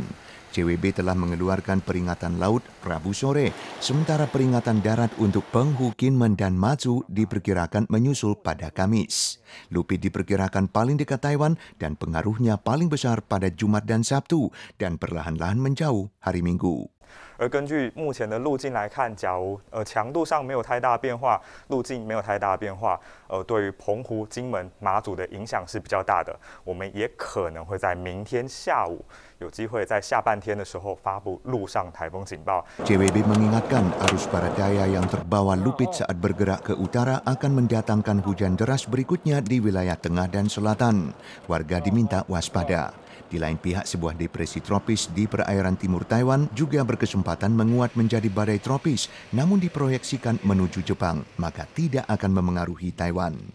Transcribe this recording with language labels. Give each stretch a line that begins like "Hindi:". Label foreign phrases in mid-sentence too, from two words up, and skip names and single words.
Indonesian: CWB telah mengeluarkan peringatan laut Rabu sore, sementara peringatan darat untuk Penghu, Kinmen, dan Matsu diperkirakan menyusul pada Kamis. Lupit diperkirakan paling dekat Taiwan dan pengaruhnya paling besar pada Jumat dan Sabtu, dan perlahan-lahan menjauh hari Minggu.
Chinese: 而根据目前的路径来看，假如强度上没有太大变化，路径没有太大变化，对于澎湖、金门、马祖的影响是比较大的。我们也可能会在明天下午有机会在下半天的时候发布陆上台风警报。
Indonesian: CWB mengingatkan arus barat daya yang terbawa Lupit saat bergerak ke utara akan mendatangkan hujan deras berikutnya di wilayah tengah dan selatan. Warga diminta waspada. Di lain pihak, sebuah depresi tropis di perairan timur Taiwan juga berkesempatan menguat menjadi badai tropis, namun diproyeksikan menuju Jepang, maka tidak akan memengaruhi Taiwan.